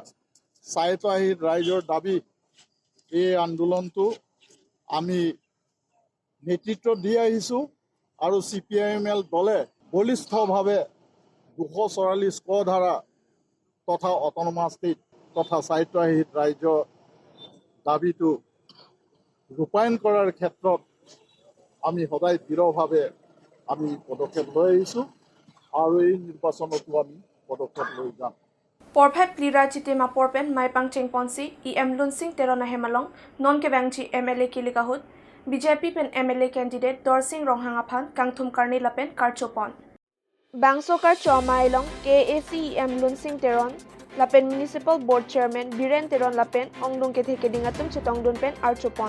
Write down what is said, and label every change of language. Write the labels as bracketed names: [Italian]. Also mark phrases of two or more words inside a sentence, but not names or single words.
[Assamese] স্বায়ত্তশাসিত ৰাইজৰ দাবী, এই আন্দোলনটো আমি নেতৃত্ব দি আহিছোঁ আৰু CPIML দলে বলিষ্ঠভাৱে 244 ক ধাৰা তথা [English] autonomous state [Assamese] তথা স্বায়ত্তশাসিত ৰাজ্যৰ দাবীটো ৰূপায়ণ কৰাৰ ক্ষেত্ৰত আমি সদায় দৃঢ়ভাৱে আমি পদক্ষেপ লৈ আহিছোঁ আৰু এই নিৰ্বাচনতো আমি পদক্ষেপ লৈ যাম। [Karbi] Porphat Plira Chitima Porpen, Mai Pangcheng Ponsi, EM Lunsing Terona Hemalong, Non Kebangchi MLA Kilikahut, BJP Pen MLA candidate Dorsing Ronghangaphan, Kangthum Karni Lapen, Karchopon. Bangsokar Chomailong, KAC EM Lunsing Teron, Lapen Municipal Board Chairman, Biren Teron Lapen, Onglung Kethekedingatum Chitongdun Pen, Archopon.